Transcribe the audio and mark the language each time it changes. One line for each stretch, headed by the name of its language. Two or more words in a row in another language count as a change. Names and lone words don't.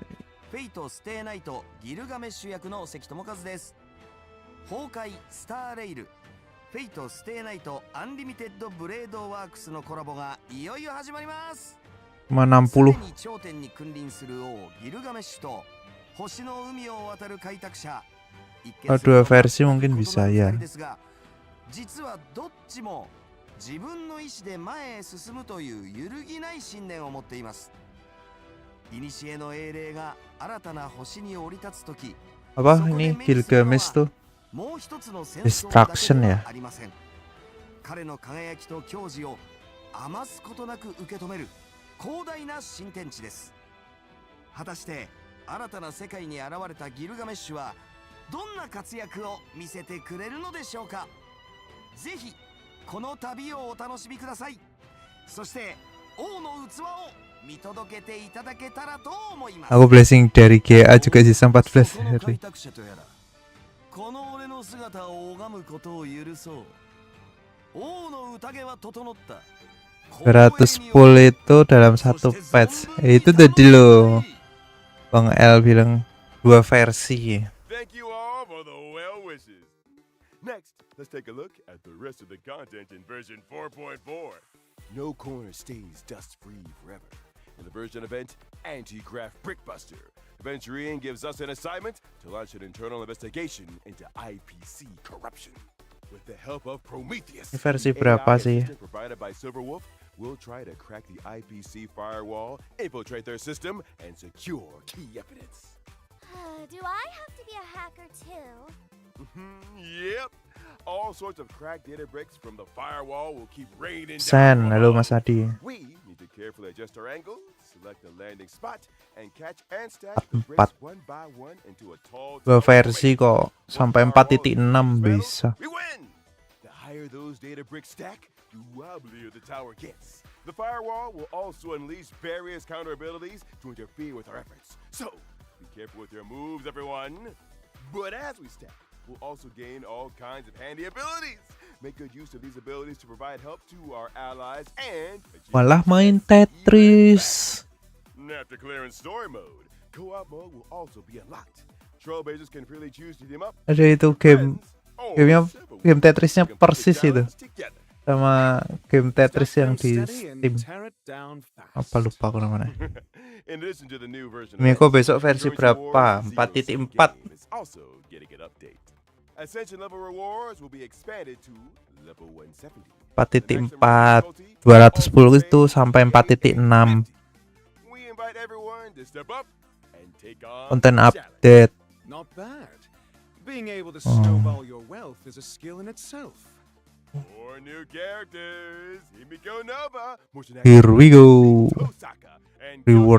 Japanese: フェイトステイナイトギルガメッシュ役の関智和です。崩壊スターレイル、フェイトステイナイトアンリミテッドブレードワークスのコラボがいよいよ始まります。常に頂点に君臨する王ギルガメッシュと星の海を渡る開拓者、
Indonesian: Dua versi mungkin bisa ya.
Japanese: ですが、実はどっちも自分の意志で前へ進むという揺るぎない信念を持っています。古の英霊が新たな星に降り立つとき、
Indonesian: Apa ini Gilgamesh tuh?
Japanese: もう一つの戦争 Destruction だけで ya. はありません。彼の輝きと矜持を余すことなく受け止める広大な新天地です。果たして新たな世界に現れたギルガメッシュはどんな活躍を見せてくれるのでしょうか。ぜひこの旅をお楽しみください。そして王の器を見届けていただけたらと思います。
Indonesian: Aku blessing dari GA juga sisa 14 hari. この俺の姿を拝むことを許そう。王の宴は整った。 200 full itu dalam satu patch. Itu tadi loh Bang L bilang 2 versi.
English: Thank you all for the well wishes. Next, let's take a look at the rest of the content in version 4.4. No corner stays dust-free forever. In the version event, Anti-Graft Brickbuster, Aventurian gives us an assignment to launch an internal investigation into IPC corruption. With the help of Prometheus,
Indonesian: Ini versi
English: the
Indonesian: berapa
English: AI
Indonesian: sih?
English: assistant provided by Silverwolf, we'll try to crack the IPC firewall, infiltrate their system, and secure key evidence. Do I have to be a hacker too? Yep. All sorts of cracked data bricks from the firewall will keep raining Sen, down.
Indonesian: halo Mas Adi.
English: We need to carefully adjust our angle, select a landing spot, and catch and stack the 4. bricks one by one into a tall 2 tower versi array.
Indonesian: kok sampai 4.6 bisa.
English: We win. higher those data bricks stack, the wobblier the tower gets. The firewall will also unleash various counter abilities to interfere with our efforts. So, be careful with your moves, everyone. But as we stack, we'll also gain all kinds of handy abilities. Make good use of these abilities to provide help to our allies and
Indonesian: Malah main Tetris.
English: After clearing story mode, co-op mode will also be unlocked. Trailblazers can freely choose to team up.
Indonesian: Ada itu game Tetrisnya persis itu. Sama game Tetris yang di Steam. Apa lupa aku namanya. Miko besok versi berapa? 4.4.
English: Ascension level rewards will be expanded to level 170.
Indonesian: 4.4 210 itu sampai 4.6.
English: We invite everyone to step up and take on
Indonesian: Konten update.
English: Not bad. Being able to snowball your wealth is a skill in itself. 4 new characters. Himiko Nova, Here we go. Reward.